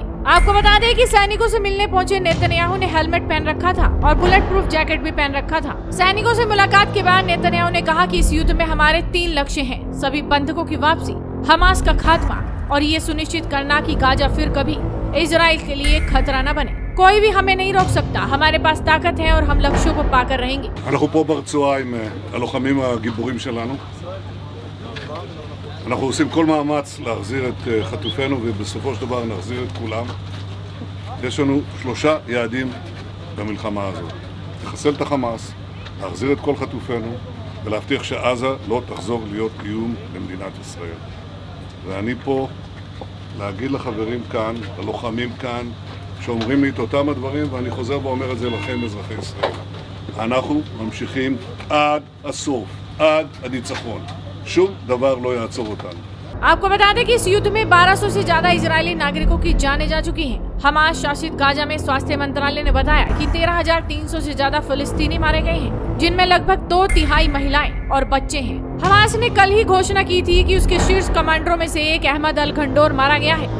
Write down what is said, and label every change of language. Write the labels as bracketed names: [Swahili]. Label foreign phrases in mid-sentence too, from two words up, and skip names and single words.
[Hindi] आपको बता दें कि सैनिकों से मिलने पहुंचे नेतन्याहू ने हेलमेट पहन रखा था और [English] bullet proof jacket [Hindi] भी पहन रखा था। सैनिकों से मुलाकात के बाद नेतन्याहू ने कहा कि इस युद्ध में हमारे 3 लक्ष्य हैं: सभी बंधकों की वापसी, हमास का खात्मा और ये सुनिश्चित करना कि गाजा फिर कभी इजराइल के लिए खतरा न बने। कोई भी हमें नहीं रोक सकता। हमारे पास ताकत है और हम लक्ष्यों को पाकर रहेंगे। [Hebrew] אנחנו פה ברצועה עם הלוחמים הגיבורים שלנו. אנחנו עושים כל מאמץ להחזיר את חטופינו ובסופו של דבר נחזיר את כולם. יש לנו 3 יעדים במלחמה הזאת: לחסל את החמאס, להחזיר את כל חטופינו ולהבטיח שעזה לא תחזור להיות איום למדינת ישראל. ואני פה להגיד לחברים כאן, ללוחמים כאן, שאומרים לי את אותם הדברים, ואני חוזר ואומר את זה לכם, אזרחי ישראל. אנחנו ממשיכים עד הסוף, עד הניצחון. שום דבר לא יעצור אותנו. [Hindi] आपको बता दें कि इस युद्ध में 1200 से ज्यादा इजरायली नागरिकों की जानें जा चुकी हैं। हमास शासित गाजा में स्वास्थ्य मंत्रालय ने बताया कि 13,300 से ज्यादा फिलिस्तीनी मारे गए हैं, जिनमें लगभग 2/3 महिलाएं और बच्चे हैं। हमास ने कल ही घोषणा की थी कि उसके शीर्ष कमांडरों में से एक अहमद अल घंडोर मारा गया है।